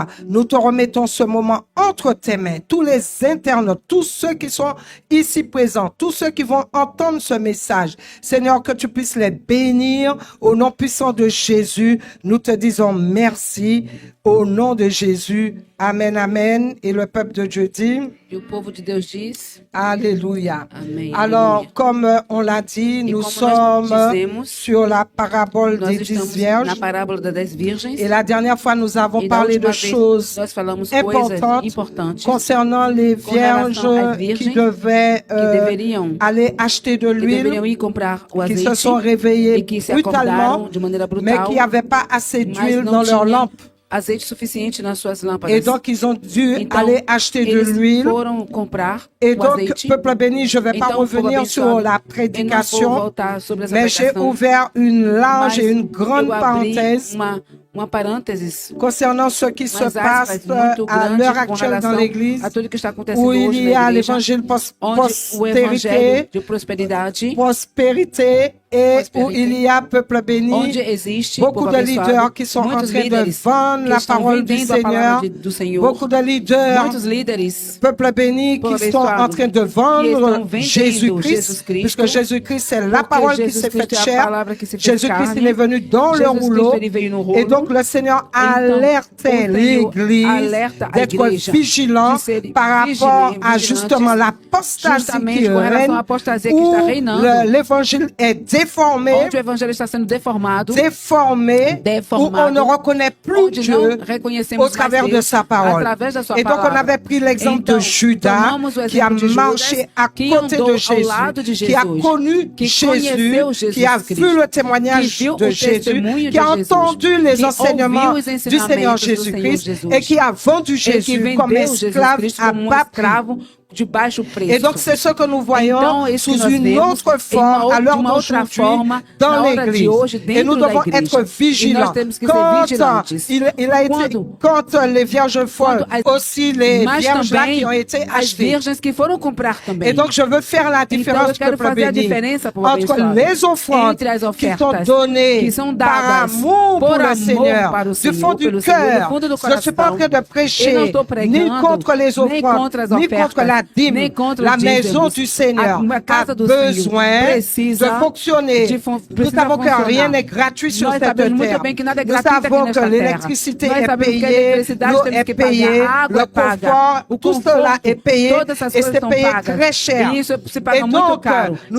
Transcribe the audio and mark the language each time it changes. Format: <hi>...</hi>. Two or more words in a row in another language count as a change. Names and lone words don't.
<fr>Nous te remettons ce moment entre tes mains. Tous les internautes, tous ceux qui sont ici présents, tous ceux qui vont entendre ce message. Seigneur, que tu puisses les bénir au nom puissant de Jésus. Nous te disons merci au nom de Jésus. Amen, amen. Et le peuple de Dieu dit...</fr> <pt>E o povo de Deus diz...</pt> <fr>Alléluia.</fr> <pt>Amém.</pt> <fr>Alors,</fr> <pt>Aleluia.</pt> <fr>comme on l'a dit, nous sommes sur la parabole des 10 vierges.</fr> <pt>Na parábola das 10 virgens.</pt> <fr>Et la dernière fois, nous avons</fr> <pt>E</pt> <fr>parlé</fr> <pt>da de última vez,</pt> <fr>choses</fr> <pt>nós falamos</pt> <fr>importantes</fr> <pt>coisas importantes</pt> <fr>concernant les vierges</fr> <pt>relação às</pt> <fr>qui</fr> <pt>virgens</pt> <fr>devaient</fr> <pt>que deveriam</pt> <fr>aller acheter de</fr> <pt>que deveriam</pt> <fr>l'huile,</fr> <pt>ir comprar o</pt> <fr>qui</fr> <pt>azeite</pt> <fr>se sont réveillés</fr> <pt>e que se</pt> <fr>brutalement,</fr> <pt>acordaram de maneira</pt> <fr>mais</fr> <pt>brutal,</pt> <fr>qui n'avaient pas assez</fr> <pt>mas</pt> <fr>d'huile</fr> <pt>não</pt> <fr>dans leurs</fr> <pt>tinha</pt> <fr>lampes.</fr> <pt>azeite suficiente nas suas lâmpadas.</pt> <fr>Et donc, ils ont dû</fr> <pt>Então,</pt> <fr>aller acheter de</fr> <pt>eles</pt> <fr>l'huile.</fr> <pt>foram comprar</pt> <fr>Et</fr> <pt>o</pt> <fr>donc,</fr> <pt>azeite.</pt> <fr>peuple béni, je ne vais pas</fr> <pt>Então, povo</pt> <fr>revenir sur</fr> <pt>abençoado,</pt> <fr>la</fr> <pt>eu não vou</pt> <fr>prédication,</fr> <pt>voltar sobre essa</pt> <fr>mais j'ai</fr> <pt>pregação,</pt> <fr>ouvert une large</fr> <pt>mas</pt> <fr>et une grande</fr> <pt>eu abri</pt> <fr>parenthèse</fr> <pt>uma parênteses</pt> <fr>concernant ce qui se</fr> <pt>umas</pt> <fr>passe</fr> <pt>aspas muito</pt> <fr>à</fr> <pt>grande</pt> <fr>l'heure</fr> <pt>com</pt> <fr>actuelle dans</fr> <pt>relação</pt> <fr>l'Église,</fr> <pt>a tudo que está acontecendo</pt> <fr>où</fr> <pt>hoje</pt> <fr>il y</fr> <pt>na</pt> <fr>a</fr> <pt>igreja,</pt> <fr>l'évangile</fr> <pt>onde o evangelho de</pt> <fr>prospérité et où Prospérité. il y a peuple béni,</fr> <pt>onde existe</pt> <fr>beaucoup</fr> <pt>povo</pt> <fr>de</fr> <pt>abençoado,</pt> <fr>leaders qui sont en</fr> <pt>muitos</pt> <fr>train de</fr> <pt>líderes</pt> <fr>vendre</fr> <pt>que</pt> <fr>la</fr> <pt>estão</pt> <fr>parole du</fr> <pt>vendendo a</pt> <fr>Seigneur,</fr> <pt>palavra do Senhor,</pt> <fr>beaucoup de leaders,</fr> <pt>muitos líderes</pt> <fr>peuple béni,</fr> <pt>povo</pt> <fr>qui sont</fr> <pt>abençoado,</pt> <fr>en train de</fr> <pt>que</pt> <fr>vendre</fr> <pt>estão vendendo</pt> <fr>Jésus-Christ,</fr> <pt>Jesus Cristo,</pt> <fr>puisque Jésus-Christ c'est la</fr> <pt>porque</pt> <fr>parole qui</fr> <pt>Jesus</pt> <fr>s'est faite</fr> <pt>Cristo é a</pt> <fr>chair.</fr> <pt>palavra que se fez</pt> <fr>Jésus-Christ</fr> <pt>carne.</pt> <fr>il est venu dans le</fr> <pt>Jesus</pt> <fr>rouleau,</fr> <pt>Cristo, ele veio no rolo.</pt> <fr>et donc le Seigneur</fr> <pt>Então,</pt> <fr>alertait</fr> <pt>o Senhor</pt> <fr>l'Église</fr> <pt>alerta a</pt> <fr>d'être</fr> <pt>igreja</pt> <fr>vigilant</fr> <pt>de ser</pt> <fr>par rapport à</fr> <pt>vigilantes,</pt> <fr>justement l'apostasie</fr> <pt>justamente</pt> <fr>qui</fr> <pt>com relação</pt> <fr>règne,</fr> <pt>à apostasia que</pt> <fr>où</fr> <pt>está reinando,</pt> <fr>l'évangile est déformé,</fr> <pt>onde o evangelho está sendo deformado,</pt> <fr>où on ne reconnaît plus</fr> <pt>onde</pt> <fr>Dieu</fr> <pt>não reconhecemos</pt> <fr>au travers</fr> <pt>mais</pt> <fr>de</fr> <pt>Deus</pt> <fr>sa parole.</fr> <pt>através da sua</pt> <fr>Et donc on</fr> <pt>palavra.</pt> <fr>avait pris l'exemple</fr> <pt>Então,</pt> <fr>de Judas</fr> <pt>tomamos o</pt> <fr>qui a</fr> <pt>exemplo de</pt> <fr>marché</fr> <pt>Judas,</pt> <fr>à</fr> <pt>que</pt> <fr>côté</fr> <pt>andou</pt> <fr>de</fr> <pt>ao</pt> <fr>Jésus,</fr> <pt>lado de</pt> <fr>qui a</fr> <pt>Jesus,</pt> <fr>connu</fr> <pt>que</pt> <fr>Jésus,</fr> <pt>conheceu Jesus</pt> <fr>qui a</fr> <pt>Cristo,</pt> <fr>vu le</fr> <pt>que</pt> <fr>témoignage</fr> <pt>viu</pt> <fr>de</fr> <pt>o</pt> <fr>Jésus,</fr> <pt>testemunho</pt> <fr>qui a</fr> <pt>de Jesus,</pt> <fr>entendu les</fr> <pt>que</pt> <fr>enseignements</fr> <pt>ouviu os</pt> <fr>du Seigneur</fr> <pt>ensinamentos do Senhor</pt> <fr>Jésus-Christ</fr> <pt>Jesus,</pt> <fr>et qui a vendu</fr> <pt>e que</pt> <fr>Jésus comme</fr> <pt>vendeu Jesus</pt> <fr>esclave</fr> <pt>Cristo</pt> <fr>à</fr> <pt>como</pt> <fr>bas prix.</fr> <pt>escravo de baixo preço.</pt> <fr>Et donc c'est ce que nous voyons</fr> <pt>Então, isso que</pt> <fr>sous</fr> <pt>nós</pt> <fr>une</fr> <pt>vemos</pt> <fr>autre</fr> <pt>em</pt> <fr>forme à</fr> <pt>de</pt> <fr>l'heure</fr> <pt>uma outra</pt> <fr>d'aujourd'hui</fr> <pt>forma</pt> <fr>dans</fr> <pt>na hora de</pt> <fr>l'Église.</fr> <pt>hoje</pt> <fr>Et</fr> <pt>dentro</pt> <fr>nous</fr> <pt>da</pt> <fr>devons</fr> <pt>igreja.</pt> <fr>être</fr> <pt>E</pt> <fr>vigilants.</fr> <pt>nós temos que ser</pt> <fr>Quand</fr> <pt>vigilantes.</pt> <fr>il a été, quand les vierges folles, aussi les</fr> <pt>mas</pt> <fr>vierges là</fr> <pt>também</pt> <fr>qui ont été</fr> <pt>as</pt> <fr>achetées.</fr> <pt>virgens que foram comprar também.</pt> <fr>Et donc je veux faire la</fr> <pt>Então,</pt> <fr>différence,</fr> <pt>eu quero</pt> <fr>peuple</fr> <pt>fazer a</pt> <fr>béni,</fr> <pt>diferença, povo</pt> <fr>entre</fr> <pt>abençoado,</pt> <fr>les offrandes</fr> <pt>entre as</pt> <fr>qui sont</fr> <pt>ofertas</pt> <fr>données</fr> <pt>que são</pt> <fr>par</fr> <pt>dadas</pt> <fr>amour pour</fr> <pt>por</pt> <fr>le</fr> <pt>amor</pt> <fr>Seigneur,</fr> <pt>para o</pt> <fr>du fond</fr> <pt>Senhor,</pt> <fr>du</fr> <pt>pelo Senhor,</pt> <fr>cœur.</fr> <pt>do fundo do</pt> <fr>Je ne suis pas en train de</fr> <pt>Eu não</pt> <fr>prêcher</fr> <pt>estou pregando,</pt> <fr>ni contre les</fr> <pt>nem contra</pt> <fr>offrandes,</fr> <pt>as</pt> <fr>ni</fr> <pt>ofertas,</pt> <fr>contre la dîme.</fr> <pt>nem contra</pt> <fr>La</fr> <pt>os</pt> <fr>maison</fr> <pt>dízimos.</pt> <fr>du Seigneur</fr> <pt>A casa</pt> <fr>a</fr> <pt>do Senhor</pt> <fr>besoin</fr> <pt>precisa</pt> <fr>de fonctionner. Nous</fr> <pt>precisa</pt> <fr>savons que</fr> <pt>funcionar.</pt> <fr>rien n'est gratuit sur</fr> <pt>Nós</pt> <fr>cette</fr> <pt>sabemos muito</pt> <fr>terre.</fr> <pt>bem que nada é</pt> <fr>Nous</fr> <pt>gratuito aqui</pt> <fr>savons que</fr> <pt>nesta terra.</pt> <fr>l'électricité</fr> <pt>Nós</pt> <fr>est</fr> <pt>sabemos que a</pt> <fr>payée,</fr> <pt>eletricidade</pt> <fr>l'eau</fr> <pt>temos</pt> <fr>est</fr> <pt>que pagar,</pt> <fr>payée,</fr> <pt>a água</pt> <fr>le</fr> <pt>é paga,</pt> <fr>confort,</fr> <pt>o</pt> <fr>tout cela est payé</fr> <pt>todas essas</pt> <fr>et</fr> <pt>coisas</pt> <fr>c'est</fr> <pt>são</pt> <fr>payé</fr> <pt>pagas.</pt> <fr>très cher.</fr> <pt>E isso se</pt> <fr>Et</fr> <pt>paga muito</pt> <fr>donc,</fr> <pt>caro.</pt> <fr>nous</fr>